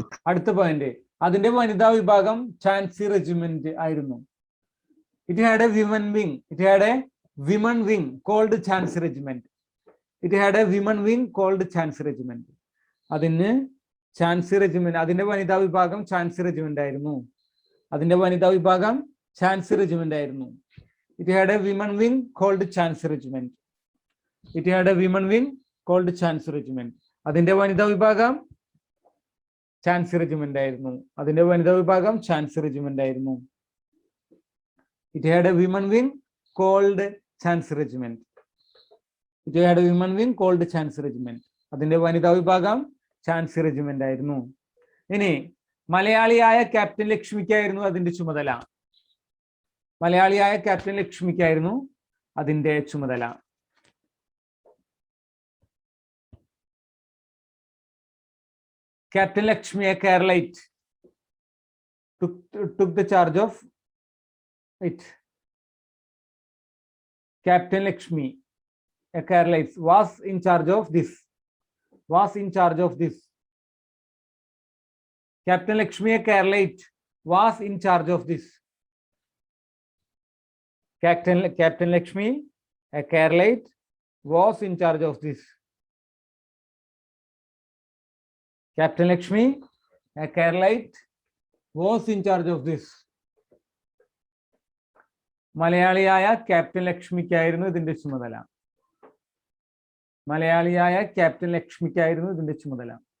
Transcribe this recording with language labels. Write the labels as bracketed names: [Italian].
[Malayalam] അടുത്ത പോയിന്റ്, അതിന്റെ വനിതാ വിഭാഗം ചാൻസി റെജിമെന്റ് ആയിരുന്നു. [English] It had a women wing. It had a women wing called Chancy Regiment. It had a women wing called Chancy Regiment. [Malayalam] അതിന് Jhansi regiment, അതിന്റെ വനിതാ വിഭാഗം ചാൻസി റെജിമെന്റ് ആയിരുന്നു. അതിന്റെ വനിതാ വിഭാഗം ചാൻസി റെജിമെന്റ് ആയിരുന്നു. [English] It had a women wing called Chancy Regiment. It had a women wing called Chancy Regiment. [Malayalam] അതിന്റെ വനിതാ വിഭാഗം ചാൻസി റെജിമെന്റ് ആയിരുന്നു. അതിന്റെ വനിതാ വിഭാഗം ചാൻസി റെജിമെന്റ് ആയിരുന്നു. [English] It had a women wing called Chancy Regiment. It had a women wing called Chancy Regiment. [Malayalam] അതിന്റെ വനിതാ വിഭാഗം ചാൻസി റെജിമെന്റ് ആയിരുന്നു. ഇനി മലയാളിയായ ക്യാപ്റ്റൻ ലക്ഷ്മിക്കായിരുന്നു അതിന്റെ ചുമതല. മലയാളിയായ ക്യാപ്റ്റൻ ലക്ഷ്മിക്കായിരുന്നു അതിന്റെ ചുമതല. [English] Captain Lakshmi, a Keralite, took the charge of it. Captain Lakshmi, a Keralite, was in charge of this. Was in charge of this. Captain Lakshmi, a Keralite, was in charge of this. Captain Lakshmi, a Keralite, was in charge of this. Captain Lakshmi, a Keralite, was in charge of this. [Malayalam] മലയാളിയായ captain ലക്ഷ്മിക്കായിരുന്നു ഇതിന്റെ ചുമതല. മലയാളിയായ captain ലക്ഷ്മിക്കായിരുന്നു ഇതിന്റെ ചുമതല.